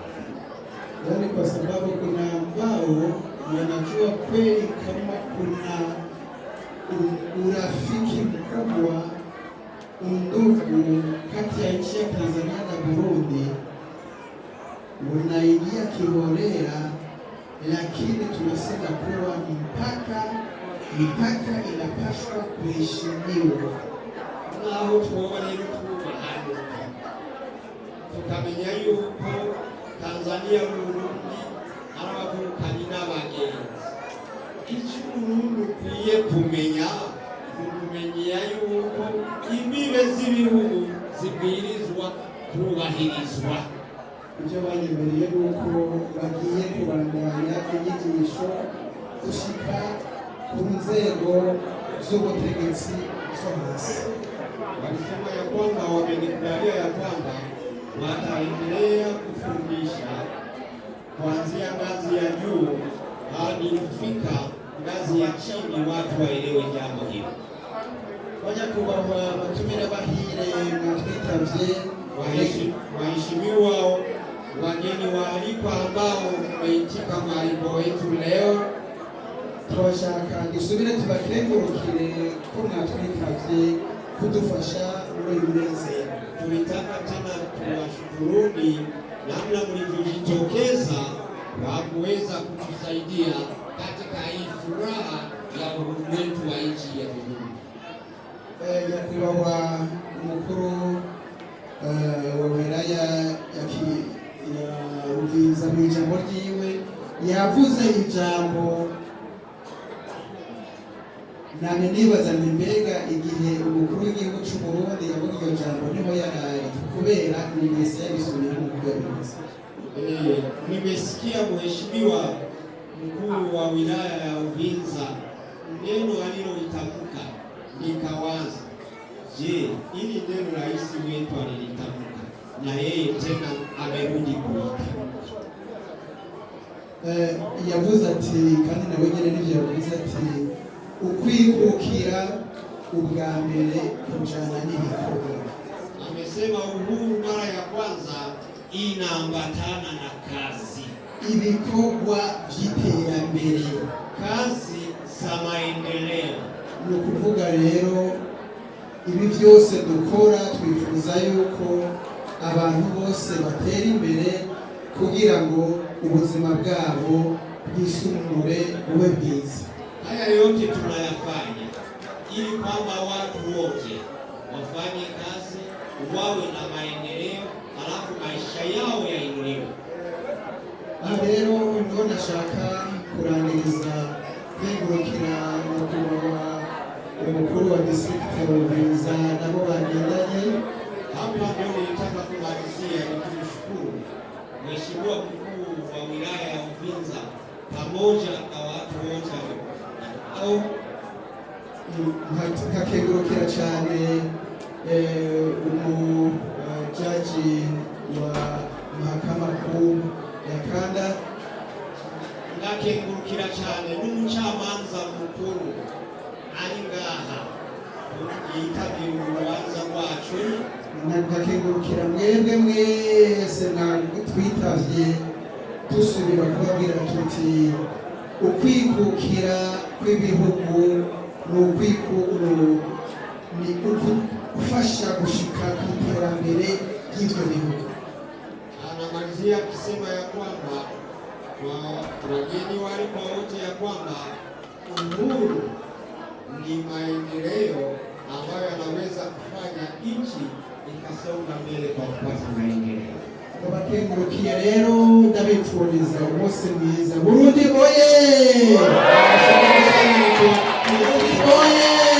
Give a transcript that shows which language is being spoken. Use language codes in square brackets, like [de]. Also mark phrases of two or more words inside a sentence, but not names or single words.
[sw] yaani kwa sababu kuna ambao wanajua kweli kama kuna urafiki mkubwa, undugu kati ya nchi ya Tanzania na Burundi unaingia kiholela, lakini tunasema kuwa mipaka inapaswa kuheshimiwa. [rn] naho twoba rero twubahana tukamenya yuko Tanzania n'Uburundi ari abavukanyi n'abagenzi. Icyo Uburundi ukwiye kumenya kumenya yuko imbibe z'ibihugu zibwirizwa kubahirizwa. Ibyo banyemereye nuko bagiye kubandanya inyigisho gushika ku nzego z'ubutegetsi zo hasi. [sw] Walisema ya kwamba wamenikubalia ya kwamba wataendelea kufundisha kuanzia ngazi ya juu hadi kufika ngazi ya chini, watu waelewe jambo hilo. [rn] Banyakubahwa batumire bahire mwatwitavye, [sw] waheshimiwa wageni waalikwa ambao mmeitika mwaliko wetu leo, [rn] turashaka dusubire tubakengurukire ko mwatwitavye kudufasha muri umunezero. [sw] Tulitaka tena tuwashukuruni namna mlivyojitokeza kwa kuweza kutusaidia katika hii furaha ya uhuru wetu wa nchi ya Burundi. [rn] Nyakubahwa umukuru wa wilaya ya Ruvinza mu ijambo ryiwe yavuze ijambo, nane nibaza ni mbega igihe umukuru w'igihugu cy'u Burundi yavuga iryo jambo niho yarari, kubera nimese yabisubiye mu kugaruza. [sw] Nimesikia mheshimiwa mkuu wa wilaya ya Uvinza neno aliloitamka, nikawaza, je, ili neno rais wetu alilitamka na yeye tena amerudi kulitamka. [rn] Yavuze ati, kandi nawe nyine nivyo yavuze ati, ukwikukira ubwa mbere kujana n'ibikorwa. [sw] Amesema uhuru mara ya kwanza inaambatana na kazi, [rn] ibikorwa vy'iterambere, [sw] kazi za maendeleo. [rn] Ni ukuvuga rero ibi byose dukora twifuza yuko abantu bose batera imbere kugira ngo ubuzima bwabo bwisumure bube bwiza. [sw] Haya yote tunayafanya ili kwamba watu wote wafanye kazi, wawe na maendeleo, alafu maisha yao yainuliwe. [rn] Rero ndio nashaka kurangiriza kwegurukira nyakubahwa umukuru wa district ya Ruvinza nabo bagendanye. [sw] Hapa ndio nilitaka kumalizia nikimshukuru Mheshimiwa mkuu wa wilaya ya Uvinza pamoja na watu wote au [rn] nkakengurukira cyane [sw] jaji wa mahakama kuu ya kanda, [rn] ngakengurukira cyane n'umucamanza mukuru ari ngaha yitabira urubanza rwacu, nkakengurukira mwebwe mwese mwitavye dusubira kubabwira tuti ukwikukira kw'ibihugu ni ufasha gushika ku iterambere ry'ivyo bihugu. [sw] Anamalizia akisema ya kwamba wageni walikwa wote ya kwamba uhuru ni maendeleo ambayo yanaweza kufanya nchi ikasonga mbele kwa kupata maendeleo. [rn] Abakengurukiye rero ndabipfuriza umunsi mwiza. Burundi oye! Burundi oye!